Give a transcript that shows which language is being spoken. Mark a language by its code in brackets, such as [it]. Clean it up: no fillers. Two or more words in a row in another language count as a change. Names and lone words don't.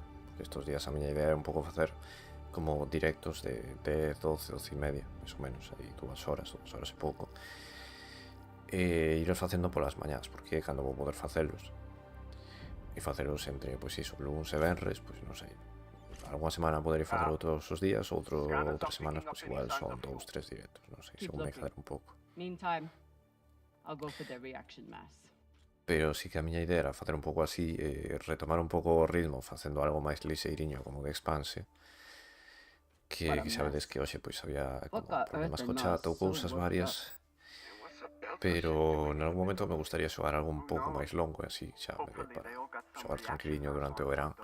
[gl] Porque estos días a miña idea é un pouco facer como directos de 10, 12, 12 e media, máis ou menos, aí 2 horas e pouco. E iros facendo polas mañás, porque cando vou poder facelos. E facelos entre, pois iso, luns e venres, pois non sei. Alguna semana poderei facer todos os días, outras semanas, pois igual son 2, 3 directos, non sei, según me quedar un pouco. [en] Meantime, I'll go for the reaction mass. [gl] Pero sí que a miña idea era facer un pouco así, retomar un pouco o ritmo facendo algo máis liseiriño como de Expanse, que sabedes que hoxe pois había como problemas co chat ou cousas varias, pero en algún momento me gustaría xogar algo un pouco máis longo e así xa me dé para xogar tranquiliño durante o verán.